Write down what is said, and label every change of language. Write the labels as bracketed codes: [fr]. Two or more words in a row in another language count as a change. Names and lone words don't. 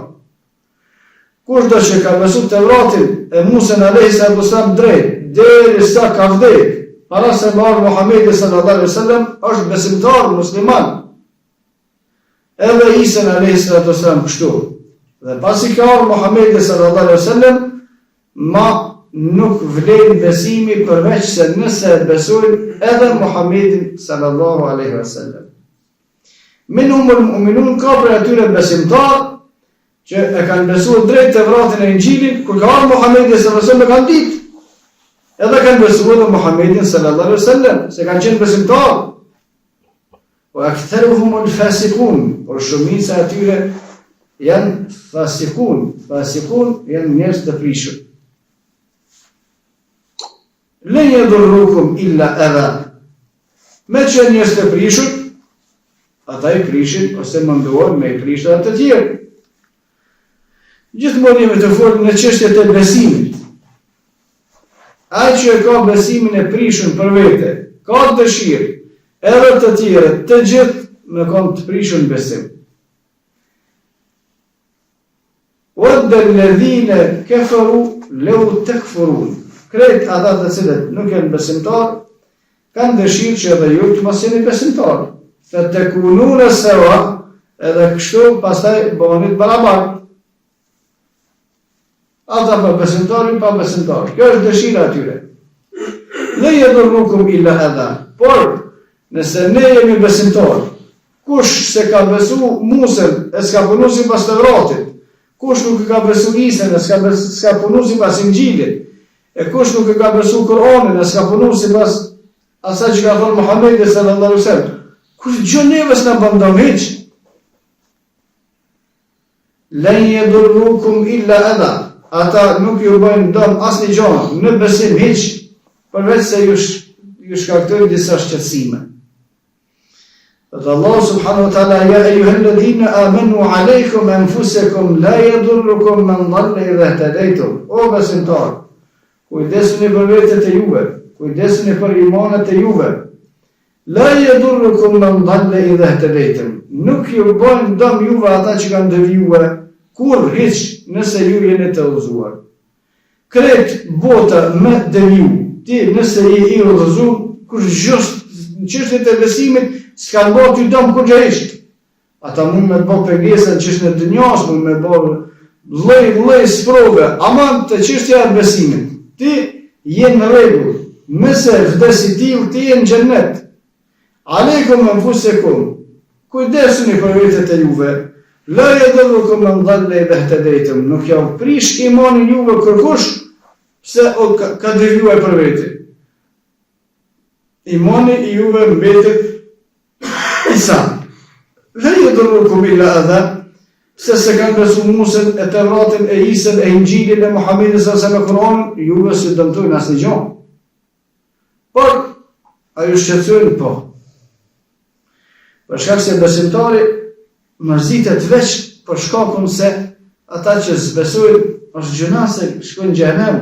[sq] Kush do që ka besu Tevratin e Musën [ar] عليه وسلم [sq] drejt, derisa ka vdek, para se më ardhur Muhammedi [ar] صلى الله عليه وسلم, [sq] është besimtar musliman. Edhe Isa [ar] عليه وسلم [sq] kështu. Dhe pasi ka ardhur Muhammedi [ar] صلى الله عليه وسلم, [sq] ma nuk vlen besimi përveç se nëse besojnë edhe Muhammedin [ar] صلى الله عليه وسلم. منهم المؤمنون, [sq] ka për atyre besimtar që e kanë besuar drejt Tevratin e Injilin, kur ka ardhur Muhammedi [ar] صلى الله عليه وسلم [sq] e kanë ditë. Edhe kanë besuar në Muhammedin [ar] صلى الله عليه وسلم, [sq] se kanë qenë besimtar. [ar] وأكثرهم الفاسقون, [sq] por shumica e atyre janë fasikun. Fasikun janë njerëz të prishur. [ar] لا يضروكم إلا أذى. [sq] Me që njerëz të prishur, ata i prishin ose mundohen me i prishur atë të tjerë. Gjithmonë jemi të folur në çështjet e besimit. Ai që e ka besimin e prishur për vete, ka dëshirë, edhe të tjerë, të gjithë me kanë të prishur në besim. [ar] ودّ الذين كفروا لو تكفرون. [sq] Krejt ata të cilët nuk janë besimtar, kanë dëshirë që edhe ju të mos jeni besimtar. [ar] فتكونون سواء, [sq] edhe kështu pastaj bëheni barabartë. Ata pa besimtar, pa besimtar. Kjo është dëshira atyre. [ar] لا يضروكم إلا أذى. [sq] Por nëse ne jemi besimtar, kush se ka besu Musën e s'ka punu sipas Tevratit, kush nuk ka besu Isën e s'ka punu sipas Injilit, e kush nuk ka besu Kur'anin e s'ka punu sipas asaj që ka thënë Muhamedi [ar] صلى الله عليه وسلم, [sq] kush gjë neve s'na bën dëm hiç. [ar] لا يضروكم إلا أذى. [sq] Ata nuk ju bëjnë dëm asnjë gjë në besim hiç, përveç se ju shkaktojnë disa shqetësime. [ar] Dhe الله سبحانه وتعالى، يا أيها الذين آمنوا عليكم أنفسكم لا يضركم من ضل إذا اهتديتم. [sq] O besimtar, kujdesuni për vetët e juve, kujdesuni për imanët e juve. [ar] لا يضركم من ضل إذا اهتديتم. [sq] Nuk ju bëjnë dëm juve ata që kanë devijuar kur hiç nëse ju jeni të udhëzuar. Kret bota me deviju, ti nëse je i udhëzuar, kush gjë në çështjet e besimit s'kan bërë ty dëm kurrëisht. Ata mund me bë pengesën çështën e dunjas, mund me bë lloj sprove, ama të çështja e besimit. Ti je në rregull, nëse vdesi ti je në xhennet. [ar] عليكم أنفسكم, [sq] kujdesuni për vetët e juve. [ar] لا يضركم من ضل إذا اهتديتم. [sq] Nuk jam prish imanin juve kërkush pse ka devijuar për vete. Imani i juve mbetet i sa. [ar] لا يضروكم إلا أذى. [sq] Pse se kanë besu Musën, e Tevratin, e Isën, e Injilin, e Muhamedit sa me Kur'anin, juve si dëmtojnë asnjë gjë. Por a ju shqetësojnë? Po. Për shkak se besimtari mërzitet veç për shkakun se ata që s'besojnë është gjëna se shkojnë në xhenem.